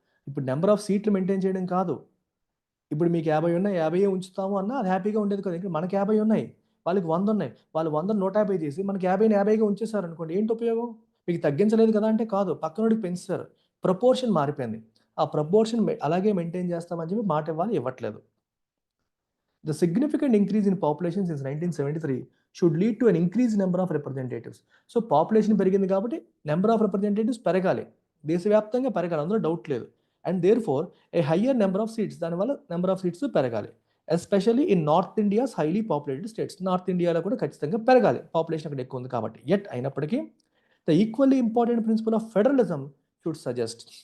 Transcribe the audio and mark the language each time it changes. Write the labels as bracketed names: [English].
[Telugu] ఇప్పుడు number of సీట్లు maintain చేయడం కాదు. ఇప్పుడు మీకు 50 ఉన్నాయి, 50 ఉంచుతాము అన్నా అది హ్యాపీగా ఉండేది కదా! ఇక్కడ మనకి 50 ఉన్నాయి. వాళ్ళకి 100 ఉన్నాయి. వాళ్ళు 100ని 150 చేసి మనకి 50ని 50గా ఉంచేసారనుకోండి. ఏంటి ఉపయోగం? మీకు తగ్గించలేదు కదా అంటే కాదు. పక్కనోడికి పెంచేసారు. ప్రపోర్షన్ మారిపోయింది. ఆ ప్రపోర్షన్ అలాగే మెయింటైన్ చేస్తామని చెప్పి మాట ఇవ్వాలి, ఇవ్వట్లేదు. [English] The significant increase in population since 1973 should lead to an increased number of representatives. [Telugu] So population పెరిగింది కాబట్టి నెంబర్ ఆఫ్ రిప్రజెంటేటివ్స్ పెరగాలి. దేశవ్యాప్తంగా పెరగాలి. అందులో డౌట్ లేదు. [English] and therefore a higher number of seats, [Telugu] దానివల్ల నెంబర్ ఆఫ్ సీట్స్ పెరగాలి. [English] Especially in North India's highly populated states. [Telugu] North ఇండియాలో కూడా ఖచ్చితంగా పెరగాలి. పాపులేషన్ అక్కడ ఎక్కువ ఉంది కాబట్టి. [English] Yet అయినప్పటికీ the equally important principle of federalism should suggest.